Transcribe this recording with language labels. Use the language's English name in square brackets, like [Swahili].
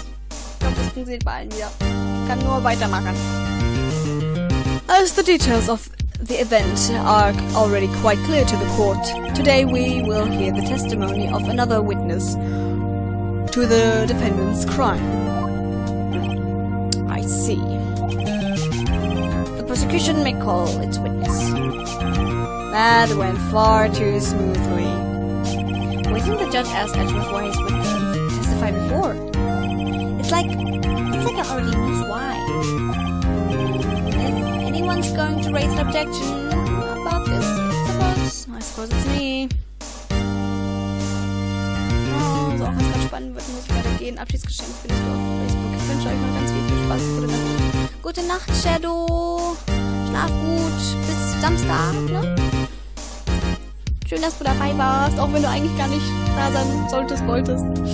[German] Ich glaube, das funktioniert bei allen wieder. Ich kann nur weitermachen. [English] As the details of the event are already quite clear to the court, today we will hear the testimony of another witness to the defendant's crime. I see. The prosecution may call its witness. That went far too smoothly. Why didn't the judge ask Edgeworth why his witness didn't testify before? It's like I already knew why. If anyone's going to raise an objection about this, I suppose it's me. [German] Oh, so auch wenn es gerade spannend wird, muss ich leider gehen. Abschiedsgeschenk findest du auf Facebook. Ich wünsche euch noch ganz viel Spaß. Gute Nacht, Shadow. Schlaf gut. Bis Samstag, ne? Schön, dass du dabei warst, auch wenn du eigentlich gar nicht da sein wolltest.